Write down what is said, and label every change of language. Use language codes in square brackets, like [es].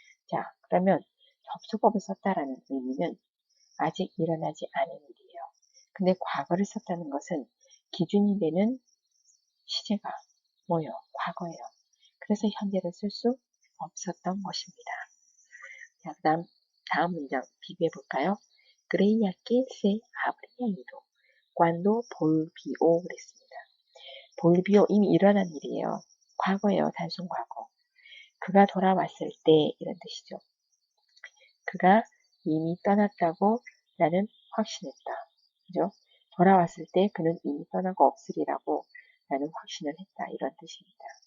[ko] 자, 그러면 접속법을 썼다라는 의미는 아직 일어나지 않은 일이에요. 근데 과거를 썼다는 것은 기준이 되는 시제가 뭐예요? 과거예요. 그래서 현재를 쓸 수 없었던 것입니다. 자, 다음 문장 비교해 볼까요? [es] Creía que se habría ido cuando volvió [ko] 그랬습니다. 볼비오 이미 일어난 일이에요. 과거예요. 단순 과거. 그가 돌아왔을 때 이런 뜻이죠. 그가 이미 떠났다고 나는 확신했다. 그죠? 돌아왔을 때 그는 이미 떠나고 없으리라고 나는 확신을 했다. 이런 뜻입니다.